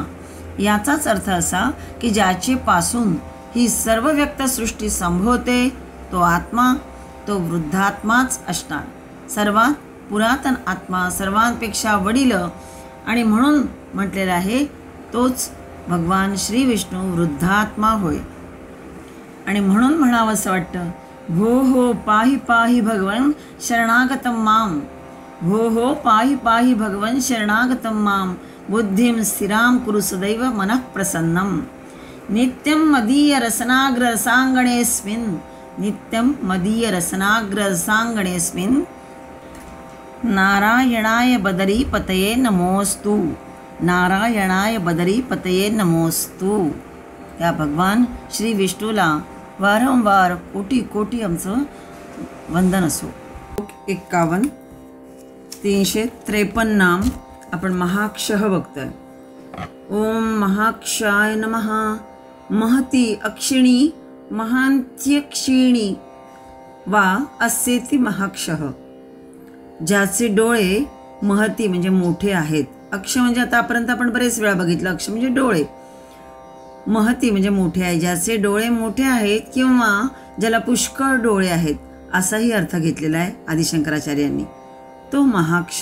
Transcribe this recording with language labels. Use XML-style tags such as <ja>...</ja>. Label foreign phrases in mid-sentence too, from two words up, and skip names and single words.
<mr>याचाच अर्थ असा की ज्याचे पासून ही सर्व व्यक्तसृष्टी संभवते तो आत्मा, तो वृद्धात्माच असणार. सर्वात पुरातन आत्मा, सर्वांपेक्षा वडील, आणि म्हणून म्हटलेलं आहे तोच भगवान श्री विष्णू वृद्धात्मा होय. आणि म्हणून म्हणावं असं वाटतं,</mr> <sa>भो हो पाहि पाहि भगवन शरणागतम माम. भो हो पाहि पाहि भगवन शरणागतम माम. बुद्धिं स्थिरां कुरु सदैव मनः प्रसन्नम. नित्यं मदीय रसनाग्रसांगणेस्मिन्. नित्यं मदीय रसनाग्रसांगणेस्मिन्. नारायणाय बदरीपतये नमोस्तु. नारायणाय बदरीपतये नमोस्तु.</sa> <mr>या भगवान श्री विष्णूला वारंवार कोटी कोटी आमचं वंदन असो. 51 353 नाम आपण महाक्षः बघतोय.</mr> <sa>ओम महाक्षाय नमः। महती अक्षिणी महांत्यक्षिणी वा अस्येति महाक्षः।</sa> <mr>ज्याचे डोळे महती म्हणजे मोठे आहेत, अक्ष म्हणजे आतापर्यंत आपण बरेच वेळा बघितलं, अक्ष म्हणजे डोळे, महती म्हणजे मोठे आहे, ज्याचे डोळे मोठे आहेत किंवा ज्याला पुष्कळ डोळे आहेत असाही अर्थ घेतलेला आहे आदिशंकराचार्यांनी, तो महाक्ष।</mr>